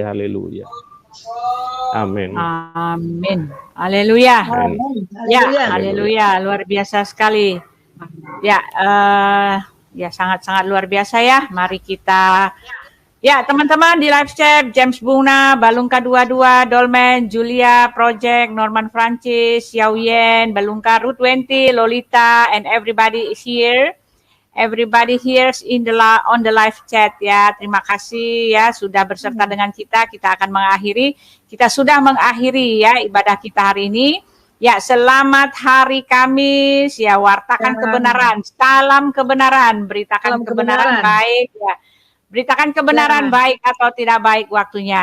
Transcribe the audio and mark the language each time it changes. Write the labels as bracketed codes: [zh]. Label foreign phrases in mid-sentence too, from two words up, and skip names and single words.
[id] Haleluya. Amin. Amin. Haleluya. Ya, haleluya. Luar biasa sekali. Ya, ya sangat-sangat luar biasa ya. Mari kita, ya teman-teman di [en] live chat, [id] James Bunga, Balungka 22, Dolmen, Julia, Project, Norman Francis, Yaoyen, Balungka, Ruth Wenti, [en] Lolita, and everybody is here. Everybody here on the live chat ya. [id] Terima kasih ya sudah berserta dengan kita. Kita akan mengakhiri. Kita sudah mengakhiri ya ibadah kita hari ini. Ya, selamat hari Kamis. Ya, wartakan kebenaran. Salam kebenaran. Beritakan kebenaran baik ya. Beritakan kebenaran baik atau tidak baik waktunya.